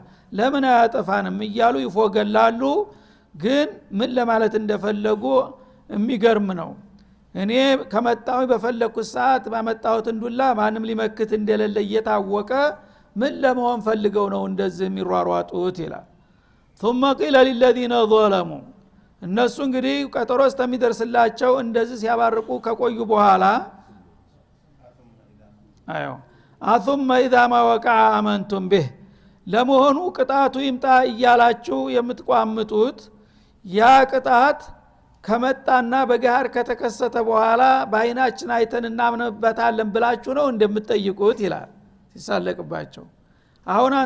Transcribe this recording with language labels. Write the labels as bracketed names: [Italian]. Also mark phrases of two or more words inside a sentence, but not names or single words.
[Amharic] ለምን አያጠፋንም እያሉ ይፎገላሉ ግን ምን ለማለት እንደፈለጉ የሚገርም ነው እኔ ከመጣው በፈለኩት ሰዓት ባመጣሁት እንዱላ ማንም ሊመክት እንደሌለ እየታወቀ ምን ለመሆን ፈልገው ነው እንደዚህ የሚሯሯጡት ይላል [Arabic] ثم قيل للذين ظلموا [Amharic] እነሱ እንግዲህ ቀጠሮ እስከሚደርስላቸው እንደዚህ ሲያባርቁ ከቆዩ በኋላ [Arabic] ثم اذا ما وقع امنتم به [Amharic] ለመሆኑ ቅጣቱ ይምጣ እያላችሁ የምትቋምጡት ያ ቅጣት ከመጣና በጋር ከተከሰተ በኋላ በአይናችን አይተን እናምንበታለን ብላችሁ ነው እንደምትጠይቁት ይላል ሲሳለቅባቸው አሁን አንተ